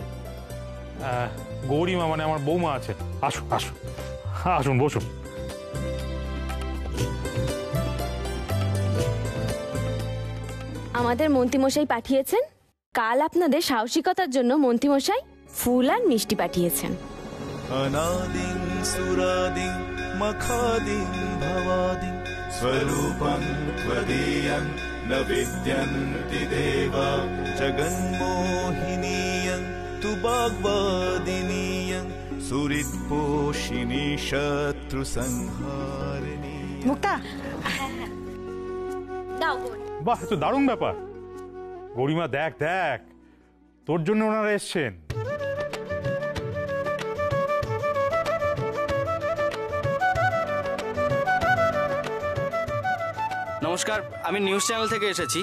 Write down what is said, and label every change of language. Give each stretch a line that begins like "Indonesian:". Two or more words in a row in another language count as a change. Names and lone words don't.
Bangla: গৌরীমা মানে আমার বৌমা আছে। আসুন আসুন আসুন, বসুন। আমাদের মন্ত্রীমশাই পাঠিয়েছেন, কাল আপনাদের সাহসিকতার জন্য মন্ত্রীমশাই ফুল আর মিষ্টি পাঠিয়েছেন।
Sanskrit: अनादिं सुरादिं मखादिं भवादिं स्वरूपं त्वदीयं न विद्यन्ति देवा जगन्मोहिनीयं तु वाग्वादिनीयं सुहृत्पोषिणी शत्रुसंहारिणी।
Bangla: মুক্তা, বাহ, তো দারুণ ব্যাপার। গৌরীমা দেখ দেখ, তোর জন্য ওনারা এসছেন। নমস্কার, আমি নিউজ চ্যানেল থেকে এসেছি।